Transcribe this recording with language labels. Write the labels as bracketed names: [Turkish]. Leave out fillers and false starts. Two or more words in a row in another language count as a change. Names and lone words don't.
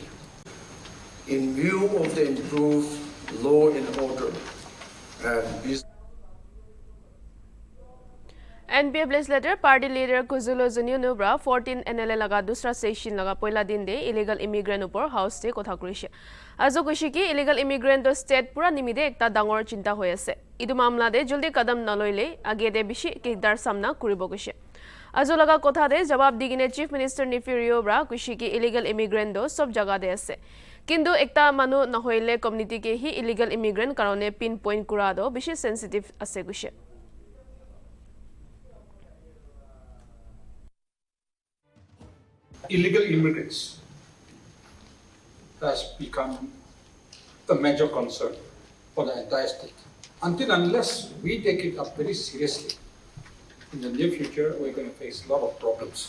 [English] In view of the improved law and order and business, NPF legislator party leader [Naga Pidgin] Kuzulo Zunionu bra 14 NLA laga dusra session laga poila din de [English] illegal immigrant [Naga Pidgin] upor house te kotha kurise. Ajo kushi ki [English] illegal immigrant [Naga Pidgin] to state pura nimide ekta dangor chinta hoy ase. Idu mamla de juldi kadam naloile age de bishi kidar samna kuribo kuise. Ajo laga kotha de jawab digine [English] chief minister [Naga Pidgin] Nifirio bra kushi ki [English] illegal immigrant [Naga Pidgin] do sob jaga de ase. Kindu ekta manu nahoile community ke hi [English] illegal immigrant [Naga Pidgin] karone pinpoint kura do bishi sensitive ase kuise. [English] Illegal immigrants has become a major concern for the entire state. Until unless we take it up very seriously, in the near future, we're going to face a lot of problems.